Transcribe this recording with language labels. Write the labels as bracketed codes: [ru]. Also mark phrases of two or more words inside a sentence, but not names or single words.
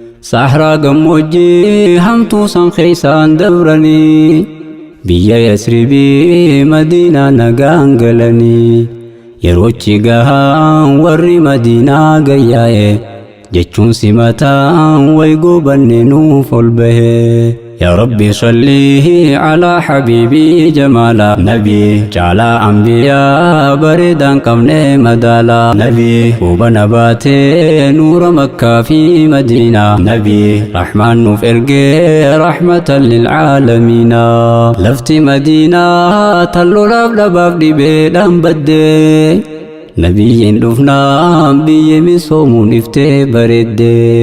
[om] Sahraa gammoojjii hamtuu san keessaan dabranii, biyya Yasribii Madiinaa nagaan galanii. Yeroochi gahaan warri Madiinaa gayyaa'e, jechuun simataan way goobanne nuuf ol bahe. [ar] يا ربي صل على حبيبي جمالا، [om] Nabi caalaa anbiyaa bareedaa hin qabne madaalaa. Nabi hubana baatee nuura Makkaa fi Madiinaa. Nabi Rahmaan nuuf ergee [ar] رحمة للعالمين. [om] Lafti Madiinaa tan lolaaf dhabaaf dhibeedhaan badde, Nabiyyiin dhufnaan biyyi misoomuun iftee bareedde.